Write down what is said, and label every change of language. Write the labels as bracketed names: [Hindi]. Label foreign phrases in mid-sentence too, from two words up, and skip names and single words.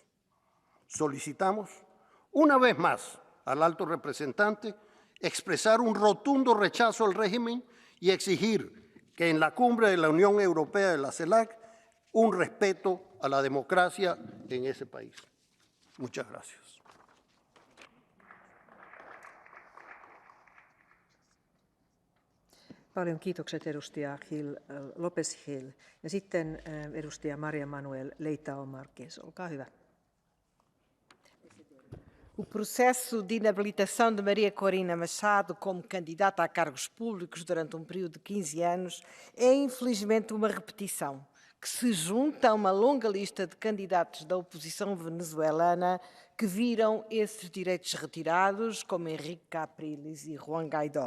[Spanish] Solicitamos una vez más al alto representante expresar un rotundo rechazo al régimen y exigir que en la cumbre de la Unión Europea de la CELAC un respeto a la democracia en ese país. Muchas gracias. [Finnish] Paljon kiitokset edustaja López Gil. Ja sitten edustaja Maria Manuel Leitão Marques. Olkaa hyvä. [Portuguese] O processo de inabilitação de Maria Corina Machado como candidata a cargos públicos durante um período de 15 anos é, infelizmente, uma repetição, que se junta a uma longa lista de candidatos da oposição venezuelana que viram esses direitos retirados, como Henrique Capriles e Juan Guaidó.